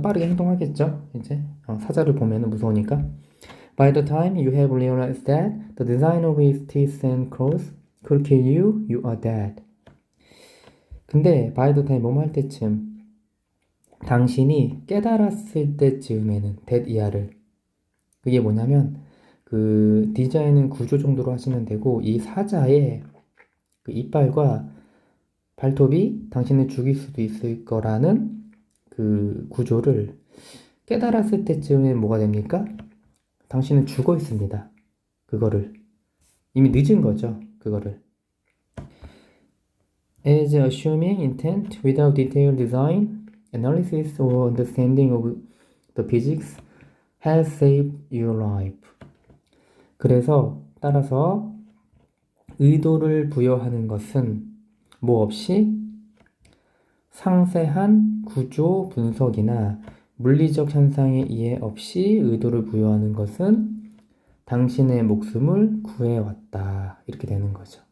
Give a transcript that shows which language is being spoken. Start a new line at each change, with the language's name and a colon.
Korean: 빠르게 행동하겠죠. 이제 사자를 보면은 무서우니까.
English: By the time you have realized that the design of his teeth and claws could kill you, you are dead.
Korean: 근데
English: by the time
Korean: 뭐뭐 할 때쯤 당신이 깨달았을 때쯤에는 that 이하를 그게 뭐냐면 그 디자인은 구조 정도로 하시면 되고 이 사자의 그 이빨과 발톱이 당신을 죽일 수도 있을 거라는 그 구조를 깨달았을 때쯤에 뭐가 됩니까? 당신은 죽어 있습니다. 그거를 이미 늦은 거죠. 그거를
English: as assuming intent without detailed design, analysis or understanding of the physics has saved your life.
Korean: 그래서 따라서 의도를 부여하는 것은 뭐 없이 상세한 구조 분석이나 물리적 현상의 이해 없이 의도를 부여하는 것은 당신의 목숨을 구해왔다. 이렇게 되는 거죠.